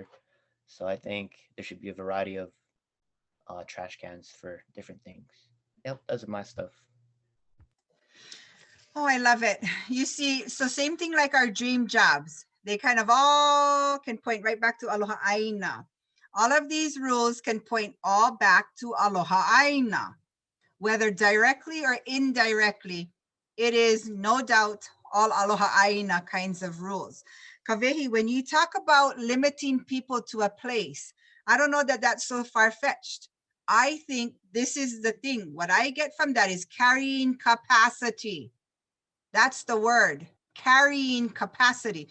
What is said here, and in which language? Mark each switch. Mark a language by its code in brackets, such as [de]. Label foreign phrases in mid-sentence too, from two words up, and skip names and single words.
[en] So I think there should be a variety of trash cans for different things. Yep, those are my stuff. Oh, I love it. You see, so same thing like our dream jobs. They kind of all can point right back to [haw] Aloha ʻāina. [en] All of these rules can point all back to [haw] Aloha ʻāina. [en] Whether directly or indirectly, it is no doubt all [haw] Aloha ʻāina [en] kinds of rules. Kawehi, when you talk about limiting people to a place, I don't know that that's so far-fetched. I think this is the thing. What I get from that is carrying capacity. That's the word, carrying capacity.